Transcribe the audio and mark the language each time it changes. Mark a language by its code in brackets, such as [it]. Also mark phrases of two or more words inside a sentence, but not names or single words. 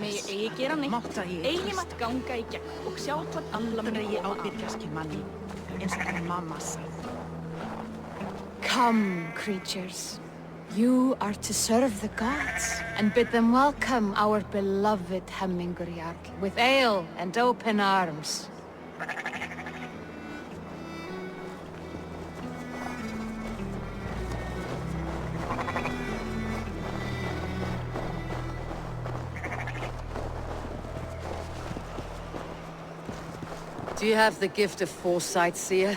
[is] Megi eigi gera neitt. Eigi mátt ganga í gegn og sjá hvað alla mun ég ábyrgjast manni, eins og mamma sagði. [en] Come, creatures. You are to serve the gods, and bid them welcome our beloved Hemminger Jarl with ale and open arms. Do you have the gift of foresight, seer?